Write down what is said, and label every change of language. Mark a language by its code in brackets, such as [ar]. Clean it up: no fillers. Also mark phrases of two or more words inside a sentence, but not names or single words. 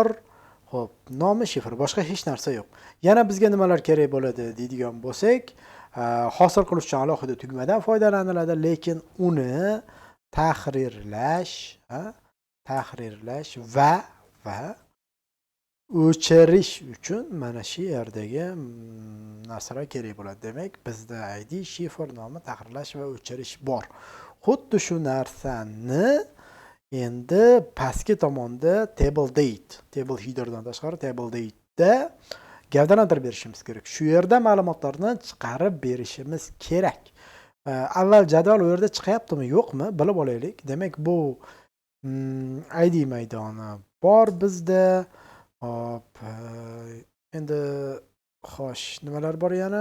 [uz] Hop, nomi shifr, boshqa hech narsa yo'q. Yana bizga nimalar kerak bo'ladi deydigan bo'lsak, hosil qilish uchun alohida tugmadan foydalaniladi, lekin uni tahrirlash va o'chirish uchun mana shu yerdagi narsalar kerak bo'ladi. Demak, bizda ID, shifr, nomi, tahrirlash va o'chirish bor. Xuddi shu narsani endi pastki tomonda [en] table date, table headerdan [uz] tashqari [en] table date'da [uz] gavdalantirib berishimiz kerak. Shu yerda ma'lumotlarni chiqarib berishimiz kerak. Avval jadval u yerda chiqyaptimi, yo'qmi bilib olaylik. Demak, bu ID maydoni bor bizda. Hop, endi xo'sh, nimalar bor yana?